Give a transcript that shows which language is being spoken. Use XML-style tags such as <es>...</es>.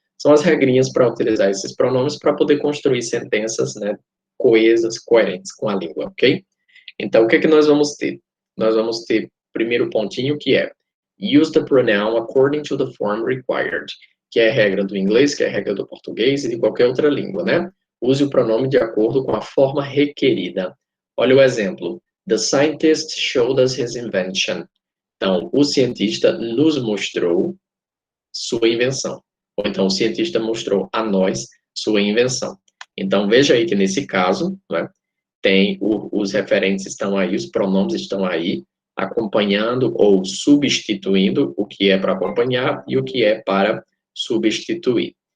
<pt>São as regrinhas para utilizar esses pronomes para poder construir sentenças, né, coesas, coerentes com a língua, ok? Então, o que nós vamos ter? Nós vamos ter, primeiro pontinho, que é</pt> <en>use the pronoun according to the form required,</en> <pt>que é a regra do inglês, que é a regra do português e de qualquer outra língua, né? Use o pronome de acordo com a forma requerida. Olha o exemplo.</pt> <en>The scientist showed us his invention.</en> <pt>Então, o cientista nos mostrou sua invenção. Ou então, o cientista mostrou a nós sua invenção. Então, veja aí que nesse caso, né, tem os referentes estão aí, os pronomes estão aí, acompanhando ou substituindo o que é para acompanhar e o que é para substituir.</pt>